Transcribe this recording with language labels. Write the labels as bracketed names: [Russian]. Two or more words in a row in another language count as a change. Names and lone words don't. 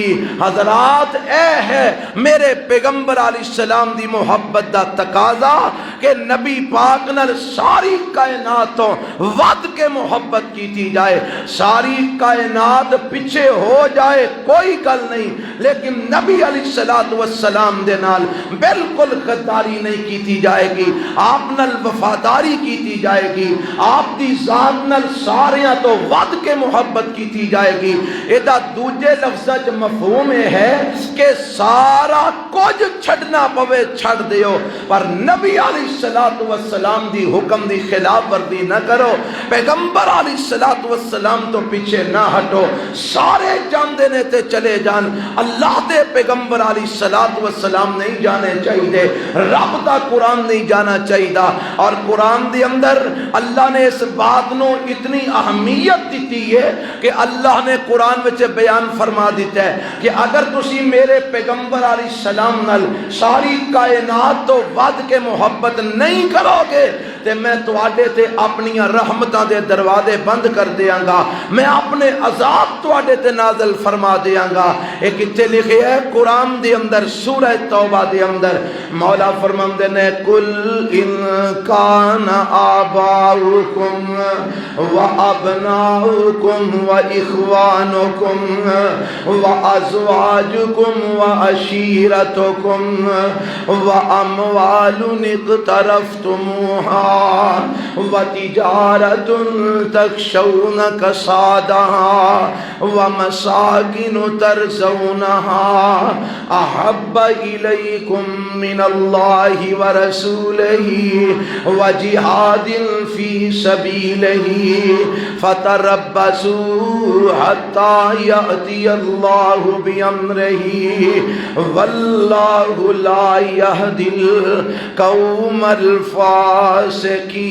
[Punjabi] حضرات اے ہے میرے پیغمبر علیہ السلام دی محبت دا تقاضا کہ نبی پاک نال ساری کائناتوں ود کے محبت کیتی جائے، ساری کائنات پیچھے ہو جائے کوئی گل نہیں، لیکن نبی علیہ السلام دے نال بالکل غداری نہیں کیتی جائے گی، آپ نال وفاداری کیتی جائے گی، آپ دی ذات نال ساریاں تو ود کے محبت کیتی جائے گی۔ ایدہ دوجے لفظ مفہوم ہے کہ سارا کچھ چھڑنا پوے چھڑ دیو، پر نبی علیہ السلام دی حکم دی خلاف ورزی نہ کرو، پیغمبر علیہ السلام تو پیچھے نہ ہٹو، سارے جاندے نے تے چلے جان، اللہ دے پیغمبر علیہ السلام نہیں جانے چاہیے، رب دا قرآن نہیں جانا چاہیے۔ اور قرآن دے اندر اللہ نے اس بات نو اتنی اہمیت دیتی ہے کہ اللہ نے قرآن وچ بیان فرما دیتا ہے کہ اگر تسی میرے پیغمبر علیہ السلام نال ساری کائنات تو ود کے محبت نہیں کرو گے تے میں تواڈے تے اپنی رحمتاں دے دروازے بند کر دیاں گا، میں اپنے عذاب تواڈے تے نازل فرما دیاں گا۔ ایک اتنے لکھے ہے قرآن دے اندر سورہ توبہ دے اندر مولا فرماندے نے [Arabic] کل ان کان آباؤکم و ابناؤکم و اخوانکم و ازواجکم و عشیرتکم و اموال اقترفتموها و تجارت تخشون کسادها و مساکن ترضونها احب الیکم من اللہ و رسولہ و جہاد فی سبیلہ فتربصوا حتی یأتی اللہ بامرہ واللہ لا یہدی القوم الفاسقین۔